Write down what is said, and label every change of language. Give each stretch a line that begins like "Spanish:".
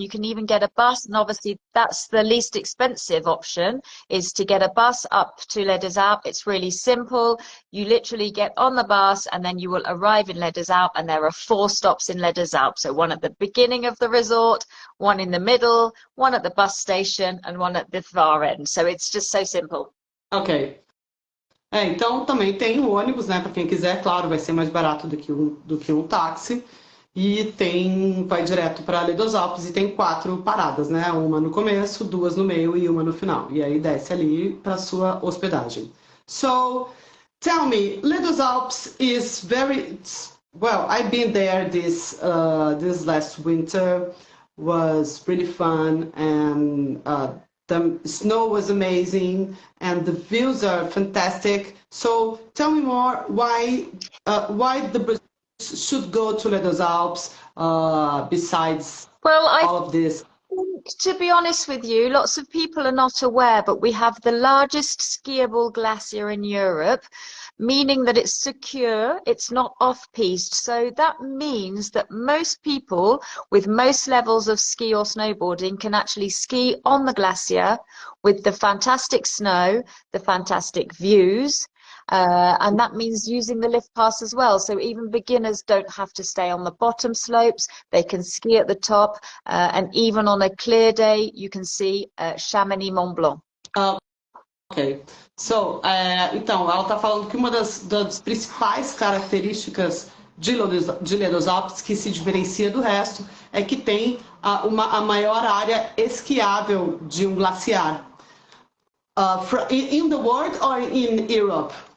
English: You can even get a bus, and obviously that's the least expensive option, is to get a bus up to Les Deux Alpes. It's really simple. You literally get on the bus and then you will arrive in Les Deux Alpes, and there are 4 stops in Les Deux Alpes. So one at the beginning of the resort, one in the middle, one at the bus station, and one at the far end. So it's just so simple. Ok.
Portuguese: Então também tem o ônibus, né? Para quem quiser, claro, vai ser mais barato do que um táxi. e vai direto para a Além dos Alpes e tem 4 paradas, né? Uma no começo, 2 no meio e uma no final. E aí desce ali para sua hospedagem.
English: So, tell me, Les Deux Alpes is very well. I've been there this last winter. Was really fun and the snow was amazing and the views are fantastic. So tell me more why the Brazilians should go to Les Deux Alpes besides Well, I all of this. think, to be honest with you, lots of people are not aware, but we have the largest skiable glacier in Europe, meaning that it's secure, it's not off-piste. So that means that most people with most levels of ski or snowboarding can actually ski on the glacier with the fantastic snow, the fantastic views, and that means using the lift pass as well. So even beginners don't have to stay on the bottom slopes. They can ski at the top, and even on a clear day, you can see Chamonix Mont Blanc. Ok.
Portuguese: So, então, ela está falando que uma das principais características de Les Deux Alpes, que se diferencia do resto, é que tem a maior área esquiável de um glaciar.
English: In the world or in Europe?